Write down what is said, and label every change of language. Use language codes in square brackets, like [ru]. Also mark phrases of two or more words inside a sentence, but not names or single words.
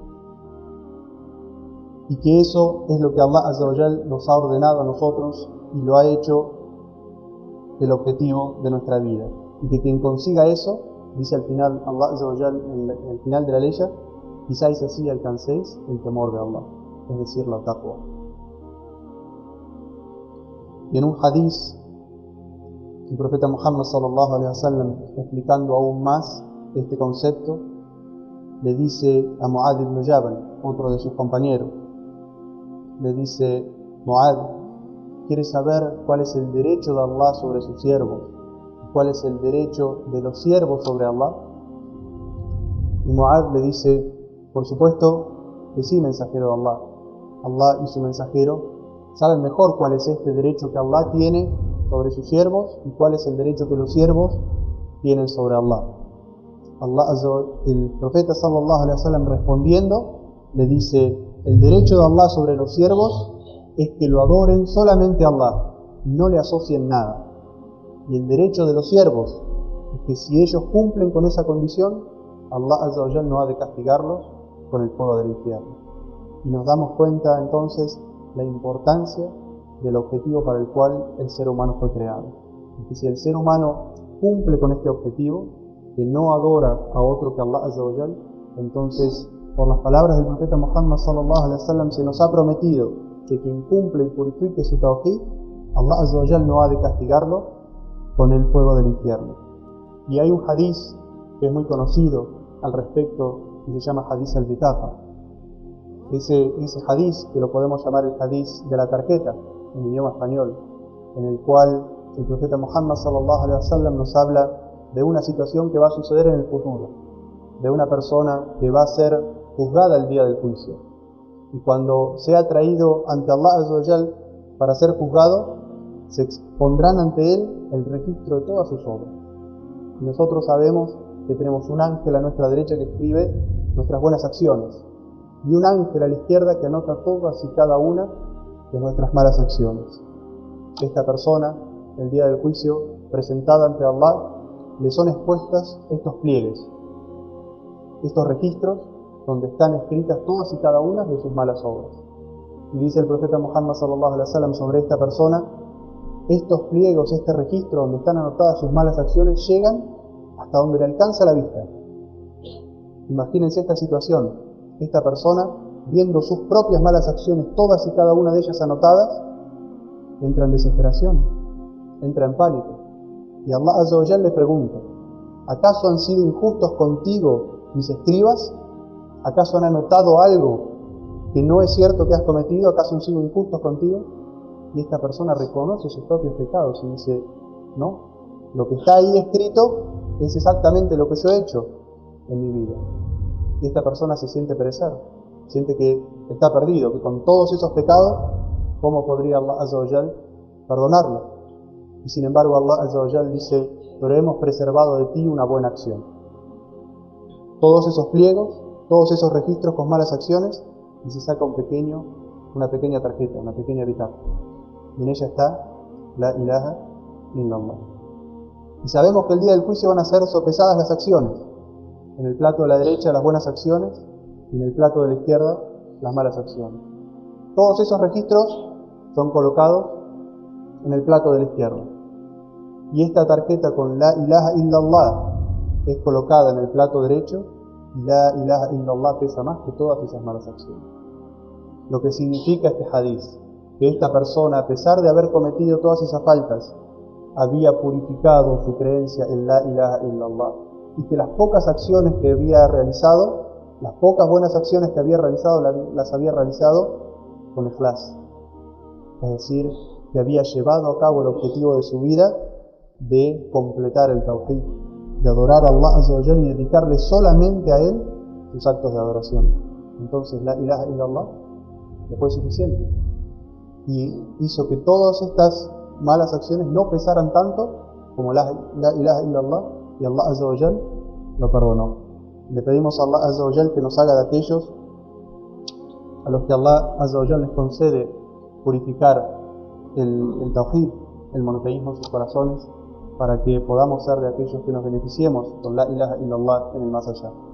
[es] Y que eso es lo que [ar] الله عز وجل [es] nos ha ordenado a nosotros y lo ha hecho el objetivo de nuestra vida. Y que quien consiga eso, dice al final [ar] الله عز وجل [es] en el final de la leya: quizás así alcancéis el temor de Allah, es decir, la taqwa. Y en un hadiz, el profeta Muhammad [ar] صلى الله عليه وسلم, [es] explicando aún más este concepto, le dice a Mu'adh ibn Jabal, otro de sus compañeros, le dice: Mu'adh, ¿quieres saber cuál es el derecho de Allah sobre sus siervos? ¿Cuál es el derecho de los siervos sobre Allah? Y Mu'adh le dice: por supuesto que sí, mensajero de Allah. Allah y su mensajero saben mejor cuál es este derecho que Allah tiene sobre sus siervos y cuál es el derecho que los siervos tienen sobre Allah. El profeta [ar] صلى الله عليه وسلم [es] respondiendo le dice: el derecho de Allah sobre los siervos es que lo adoren solamente a Allah, no le asocien nada. Y el derecho de los siervos es que si ellos cumplen con esa condición, [ar] الله عز وجل [es] no ha de castigarlos con el fuego del infierno. Y nos damos cuenta entonces la importancia del objetivo para el cual el ser humano fue creado. Y que si el ser humano cumple con este objetivo, que no adora a otro que [ar] الله عز وجل, [es] entonces, por las palabras del profeta Muhammad [ar] صلى الله عليه وسلم, [es] se nos ha prometido que quien cumple y purifique su tawhid, [ar] الله عز وجل [es] no ha de castigarlo con el fuego del infierno. Y hay un hadith que es muy conocido al respecto, que se llama hadith al-Bitaqa. Ese hadith, que lo podemos llamar el hadith de la tarjeta en idioma español, en el cual el profeta Muhammad [ar] صلى الله عليه وسلم [es] nos habla de una situación que va a suceder en el futuro, de una persona que va a ser juzgada el día del juicio. Y cuando sea traído ante [ar] الله عز وجل [es] para ser juzgado, se expondrán ante él el registro de todas sus obras. Y nosotros sabemos que tenemos un ángel a nuestra derecha que escribe nuestras buenas acciones, y un ángel a la izquierda que anota todas y cada una de nuestras malas acciones. Esta persona, el día del juicio, presentada ante Allah, le son expuestas estos pliegues, estos registros donde están escritas todas y cada una de sus malas obras. Y dice el profeta Muhammad [ar] صلى الله عليه وسلم [es] sobre esta persona: estos pliegos, este registro donde están anotadas sus malas acciones, llegan hasta donde le alcanza la vista. Imagínense esta situación: esta persona, viendo sus propias malas acciones, todas y cada una de ellas anotadas, entra en desesperación, entra en pánico. Y [ar] الله عز وجل [es] le pregunta: ¿acaso han sido injustos contigo mis escribas? ¿Acaso han anotado algo que no es cierto que has cometido? ¿Acaso han sido injustos contigo? Y esta persona reconoce sus propios pecados y dice: no, lo que está ahí escrito es exactamente lo que yo he hecho en mi vida. Y esta persona se siente perecer, siente que está perdido, que con todos esos pecados, ¿cómo podría [ar] الله عز وجل [es] perdonarlo? Y sin embargo [ar] الله عز وجل [es] dice: pero hemos preservado de ti una buena acción. Todos esos pliegos, todos esos registros con malas acciones, y se saca una pequeña tarjeta, una pequeña bitácora. Y en ella está [ar] لا إله إلا الله. [es] Y sabemos que el día del juicio van a ser sopesadas las acciones. En el plato de la derecha las buenas acciones y en el plato de la izquierda las malas acciones. Todos esos registros son colocados en el plato de la izquierda. Y esta tarjeta con [ar] لا إله إلا الله [es] es colocada en el plato derecho, y [ar] لا إله إلا الله [es] pesa más que todas esas malas acciones. Lo que significa este hadith, que esta persona, a pesar de haber cometido todas esas faltas, había purificado su creencia en [ar] لا إله إلا الله, [es] y que las pocas acciones que había realizado, las pocas buenas acciones que había realizado, las había realizado con ikhlas. Es decir, que había llevado a cabo el objetivo de su vida de completar el tawhid, de adorar a [ar] الله عز وجل [es] y dedicarle solamente a Él sus actos de adoración. Entonces [ar] لا إله إلا الله [es] le fue suficiente y hizo que todas estas malas acciones no pesaran tanto como [ar] لا إله إلا الله, [es] y [ar] الله عز وجل [es] lo perdonó. Le pedimos a [ar] الله عز وجل [es] que nos haga de aquellos a los que [ar] الله عز وجل [es] les concede purificar el tawhid, el monoteísmo en sus corazones, para que podamos ser de aquellos que nos beneficiemos con [ar] لا إله إلا الله [es] en el más allá.